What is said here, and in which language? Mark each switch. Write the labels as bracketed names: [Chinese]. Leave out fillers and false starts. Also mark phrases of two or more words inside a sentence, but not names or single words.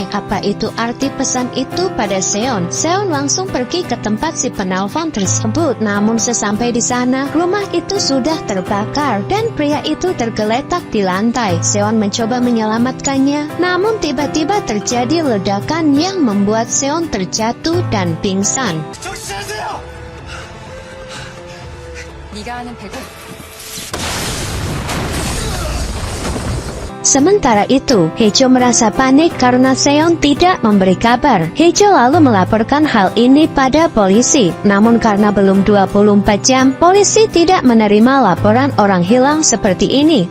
[Indonesian] Apa itu arti pesan itu pada Seon? Seon langsung pergi ke tempat si penelpon tersebut. Namun sesampai di sana, rumah itu sudah terbakar dan pria itu tergeletak di lantai. Seon mencoba menyelamatkannya, namun tiba-tiba terjadi ledakan yang membuat Seon terjatuh dan pingsan. [Korean] 네가 아는 배구 [Indonesian] Sementara itu, Hejo merasa panik karena Seon tidak memberi kabar. Hejo lalu melaporkan hal ini pada polisi. Namun karena belum 24 jam, polisi tidak menerima laporan orang hilang seperti ini.